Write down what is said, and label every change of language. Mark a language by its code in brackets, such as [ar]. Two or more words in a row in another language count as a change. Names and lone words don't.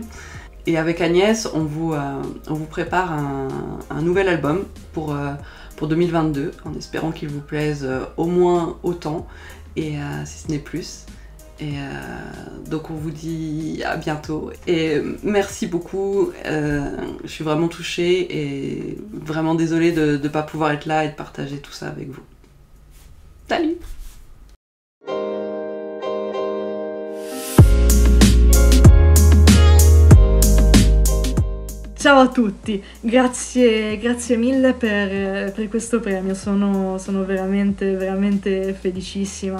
[fr] Et avec Agnès, on vous prépare un nouvel album pour 2022, en espérant qu'il vous plaise au moins autant, et si ce n'est plus. Et donc on vous dit à bientôt et merci beaucoup, je suis vraiment touchée et vraiment désolée de ne pas pouvoir être là et de partager tout ça avec vous. Salut! [it] Ciao a tutti, grazie mille per questo premio, sono veramente felicissima.